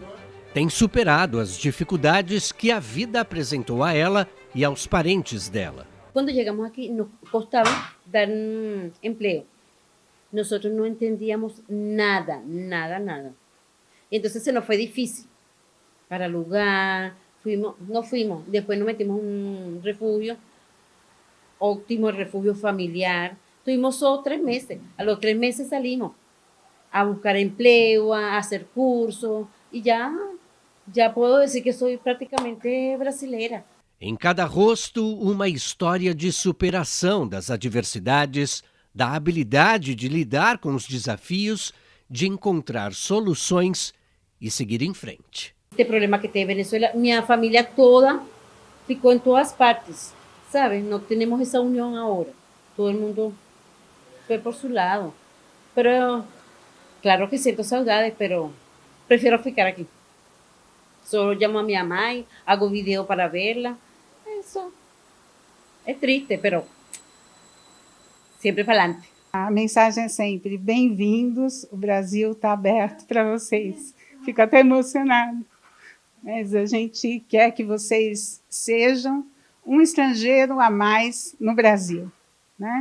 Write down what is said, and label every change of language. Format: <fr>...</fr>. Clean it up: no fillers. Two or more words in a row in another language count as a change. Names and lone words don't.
<pt>Tem superado as dificuldades que a vida apresentou a ela e aos parentes dela. Quando chegamos aqui, nos costava dar emprego. Nós não entendíamos nada. Então, se nos foi difícil para alugar.</pt> <es>Nos fuimos, después nos metimos en un refugio, óptimo refugio familiar. Tuvimos solo 3 meses. A los 3 meses salimos a buscar empleo, a hacer cursos, y ya puedo decir que soy prácticamente brasileira.</es> <pt>Em cada rosto, uma história de superação das adversidades, da habilidade de lidar com os desafios, de encontrar soluções e seguir em frente. Este problema que tem Venezuela, minha família toda ficou em todas partes, ¿sabes? Não temos essa união agora. Todo mundo foi por seu lado. Pero, claro que sinto saudades, pero prefiro ficar aqui. Só chamo a minha mãe,</pt> <es>hago vídeo para verla,</es> <pt>É triste, pero sempre</pt> <es>para adelante.</es> <pt>A mensagem é sempre: bem-vindos, o Brasil está aberto para vocês. Fico até emocionada. Mas a gente quer que vocês sejam um estrangeiro a mais no Brasil, né?</pt>